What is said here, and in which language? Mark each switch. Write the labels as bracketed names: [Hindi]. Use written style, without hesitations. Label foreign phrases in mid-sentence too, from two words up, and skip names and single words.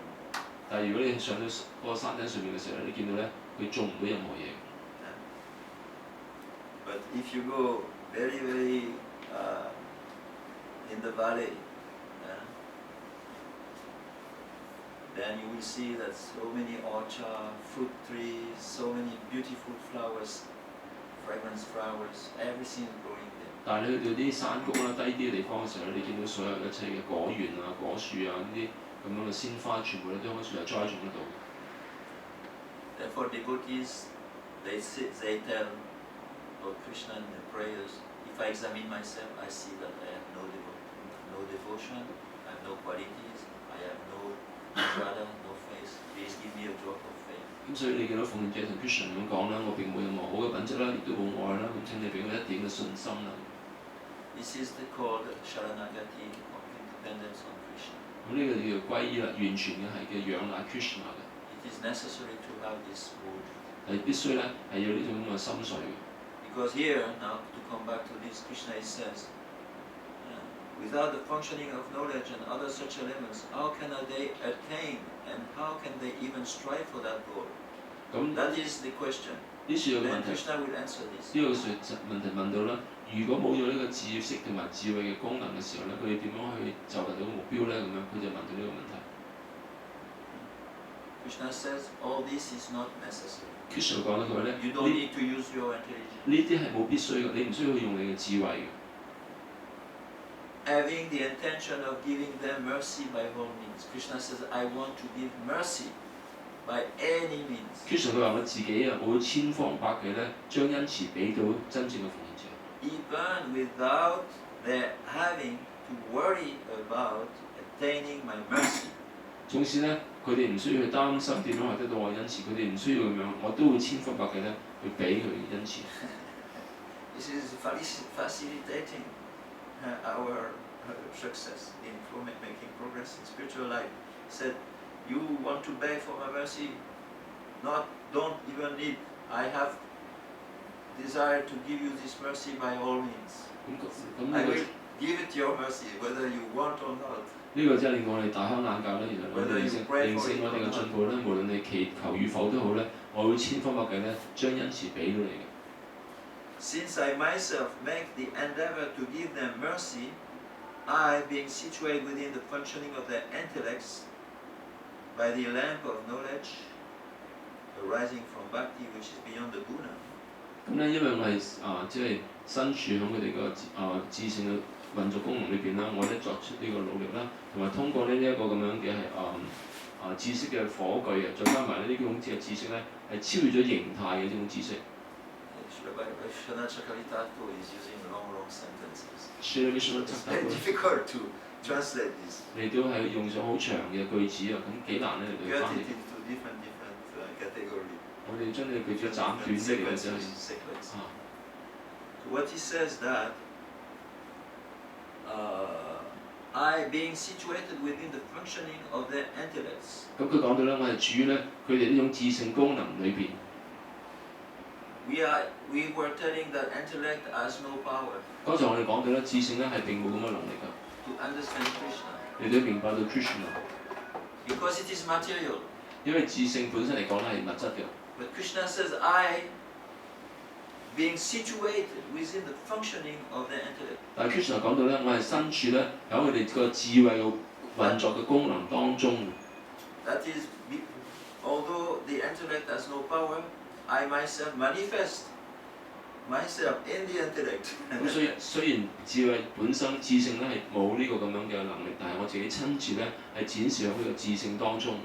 [Cantonese] 但係如果你上到嗰個山頂上面嘅時候咧，你見到咧佢種唔到任何嘢。 [English] But if you go very, very in the valley, then you will see that so many orchards, fruit trees, so many beautiful flowers, fragrance flowers, everything is growing there. [Cantonese] 但係你去到啲山谷啦、低啲嘅地方嘅時候咧，你見到所有一切嘅果園啊、果樹啊呢啲咁樣嘅鮮花，全部咧都開始係栽種得到嘅。 [English] Therefore, devotees, they tell Lord Krishna in their prayers, if I examine myself, I see that I have no devotion, I have no qualities, I have no Radha, no face. Please give me a drop of faith. [Cantonese] 咁所以你見到奉獻者同 Krishna 咁講啦，我並冇任何好嘅品質啦，亦都冇愛啦，咁請你俾我一點嘅信心啦。 [English] This is called Sharanagati, complete dependence on Krishna. [Cantonese] 咁呢個叫做歸依啦，完全嘅係嘅仰賴 Krishna 嘅， [English] It is necessary to have this mood. [Cantonese] 係必須咧係要呢種咁嘅心水嘅。 [English] Because here, now to come back to this, Krishna says, without the functioning of knowledge and other such elements, how can they attain and how can they even strive for that goal? [Cantonese] 咁 [English] That is the question. [Cantonese] 呢處有個問 [English] Then [Cantonese] 題， [English] Krishna will answer this. [Cantonese] 呢個問題問到啦，如果冇咗呢個知識同埋智慧嘅功能嘅時候咧，佢哋點樣去就達到目標咧？咁樣佢就問到呢個問題。 [English] Krishna says, all this is not necessary. [Cantonese] Krishna 講咗佢咧， [English] You don't need to use your intelligence. [Cantonese] 呢啲係冇必須嘅，你唔需要用你嘅智慧嘅。 [English] Having the intention of giving them mercy by all means. Krishna says, I want to give mercy by any means. [Cantonese] Krishna 佢話我自己啊，我會千方百計咧，將恩慈俾到真正嘅奉獻者。 [English] Even without their having to worry about attaining my mercy. [Cantonese] 總之咧，佢哋唔需要去擔心點樣係得到我恩慈，佢哋唔需要咁樣，我都會千方百計咧去俾佢恩慈。 [English] This is facilitating our success in making progress in spiritual life. He said, you want to beg for my mercy? Don't even need. I have desire to give you this mercy by all means. [Cantonese] 咁 [English] I [Cantonese] 呢 [English] will give it your mercy, whether you want or not. [Cantonese] 個呢個真係令我哋大開眼界啦！原來我哋認識我哋嘅進步咧，無論你祈求與否都好咧，我會千方百計咧將恩慈俾到你嘅。 [English] Since I myself make the endeavor to give them mercy, I, being situated within the functioning of their intellects, by the lamp of knowledge arising from bhakti, which is beyond the guna. [Cantonese] 咁咧，因為我係即係身處喺佢哋個智性嘅運作功能裏邊啦，我咧作出呢個努力啦，同埋通過呢一個咁樣嘅係知識嘅火炬啊，再加埋呢種嘅知識咧係超越咗形態嘅呢種知識。 [English] Shana Chakaritato is using long sentences. [Cantonese] 所以呢 [English] It's very difficult to translate this. [Cantonese] 你都係用咗好長嘅句子啊，咁幾難咧嚟 [English] Cut [Cantonese] 到翻 [English] it [Cantonese] 譯。 [English] into different categories. [Cantonese] 我哋將你句子斬短啲嚟嘅真係 [English] Sequence. [Cantonese] 啊。 [English] So what he says that I, being situated within the functioning of their intellects. [Cantonese] 咁佢講到咧，我係處於咧佢哋呢種智性功能裏邊。 [English] We were telling that intellect has no power [Cantonese] 剛才我哋講到咧，智性咧係並冇咁嘅能力㗎。 [English] to understand Krishna. [Cantonese] 你都明白到 Krishna。 [English] because it is material. [Cantonese] 因為智性本身嚟講咧係物質嘅。 [English] But Krishna says, I, being situated within the functioning of the intellect. [Cantonese] 但係 Krishna 講到咧，我係身處咧喺佢哋個智慧嘅運作嘅功能當中。 [English] That is, although the intellect has no power, I myself manifest myself in the intellect. [Cantonese] 咁雖然智慧本身智性咧係冇呢個咁樣嘅能力，但係我自己親自咧係展示喺呢個智性當中。